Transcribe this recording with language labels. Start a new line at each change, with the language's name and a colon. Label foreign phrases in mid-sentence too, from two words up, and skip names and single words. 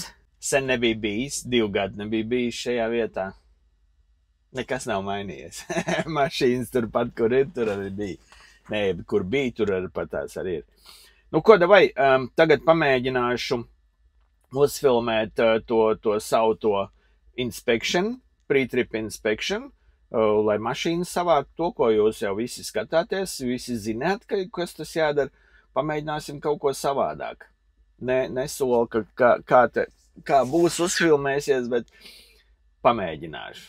Latvian: Sen nebija bijis, 2 gadi nebija bijis šajā vietā. Nekas nav mainījies. Mašīnas turpat, kur ir, tur arī bija. Nē, kur bija, tur arī pat tās arī ir. Nu, ko davai, tagad pamēģināšu uzfilmēt to savu to inspection,
English: pre-trip inspection,
Latvian: lai mašīna savāk to, ko jūs jau visi skatāties, visi zināt, kas tas jādara. Pamēģināsim kaut ko savādāk. Nesolu, kā būs uzfilmēsies, bet pamēģināšu.